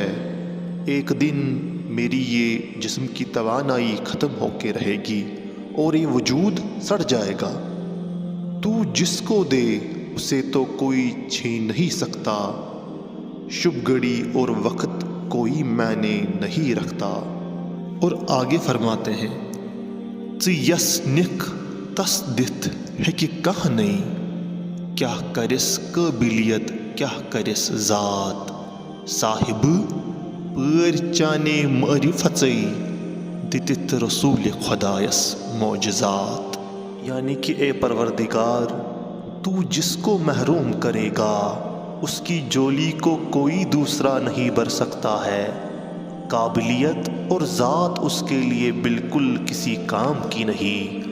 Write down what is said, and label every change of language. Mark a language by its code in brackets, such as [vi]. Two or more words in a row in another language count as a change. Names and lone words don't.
[ur] ایک دن میری یہ جسم کی توانائی ختم ہو کے رہے گی اور یہ وجود سڑ جائے گا۔ تو جس کو دے اسے تو کوئی چھین نہیں سکتا، شب گھڑی اور وقت کوئی معنی نہیں رکھتا۔ اور آگے فرماتے ہیں [ks] ژٕ یس نکھ تس دتھ ہیکہِ کہنے کیا کرس قابلیت کیا کرس ذات، صاحب پٲرۍ چانے معرفژے دتتھ رسول خدایس معجزات۔ [ur] یعنی کہ اے پروردگار، تو جس کو محروم کرے گا اس کی جولی کو کوئی دوسرا نہیں بھر سکتا ہے، قابلیت اور ذات اس کے لیے بالکل کسی کام کی نہیں۔